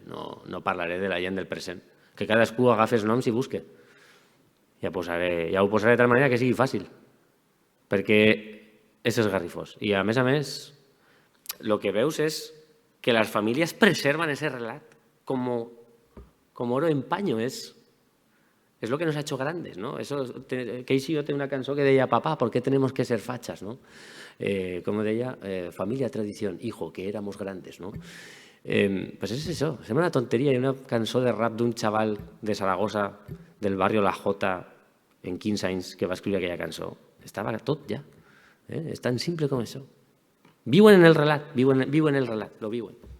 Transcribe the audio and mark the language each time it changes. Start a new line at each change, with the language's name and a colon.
Catalan: No parlaré de la gent del present. Que cadascú agafi els noms i busque. Ja ho posaré de tal manera que sigui fàcil, perquè és esgarrifós. I a més, el que veus és que les famílies preserven aquest relat com
Spanish: oro en paño. És lo que nos ha hecho grandes, ¿no?
Catalan: Casey té una cançó que deia
Spanish: «Papá, ¿por qué tenemos que ser fachas?», ¿no? Como deia, familia, tradición, hijo, que éramos grandes, ¿no?
Catalan: Pues és això, sembla una tonteria. Hi ha una cançó de rap d'un xaval de Saragossa, del barrio La Jota, en 15 anys, que va escriure aquella cançó. Estava tot ja. És tan simple com això. Viuen en el relat, viuen el relat, lo viuen.